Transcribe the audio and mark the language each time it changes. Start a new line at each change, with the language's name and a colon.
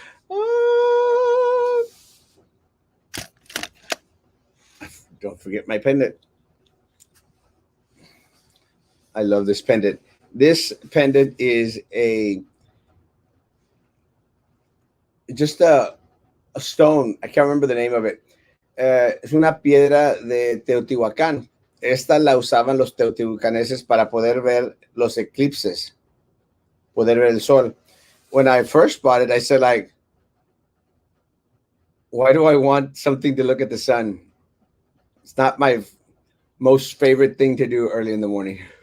English: Ah, don't forget my pendant. I love this pendant. This pendant is just a stone. I can't remember the name of it.
Spanish: Es una piedra de Teotihuacán. Esta la usaban los teotihuacaneses para poder ver los eclipses, poder ver el sol.
English: When I first bought it, I said, like, why do I want something to look at the sun? It's not my most favorite thing to do early in the morning.